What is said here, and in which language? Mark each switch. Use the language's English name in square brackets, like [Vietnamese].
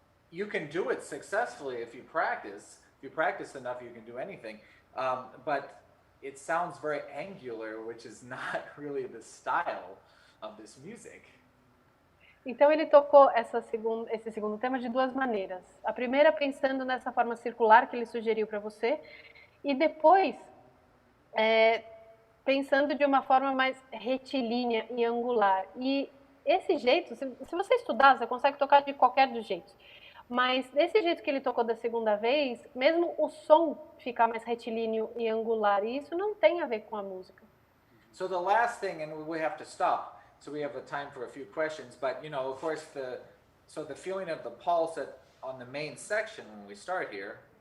[English] you can do it successfully if you practice. If you practice enough, you can do anything. But it sounds very angular, which is not really the style of this music. [Portuguese] Então ele tocou esse segundo tema de duas maneiras. A primeira pensando nessa forma circular que ele sugeriu para você, e depois pensando de uma forma mais retilínea e angular. E esse jeito, se você estudar, você consegue tocar de qualquer dos jeitos. Mas desse jeito que ele tocou da segunda vez, mesmo o som fica mais retilíneo e angular, e isso não tem a ver com a música. [English] So the last thing, and we have to stop, so we have time for a few questions, but you know, of course, the feeling of the pulse on the main section when we start here,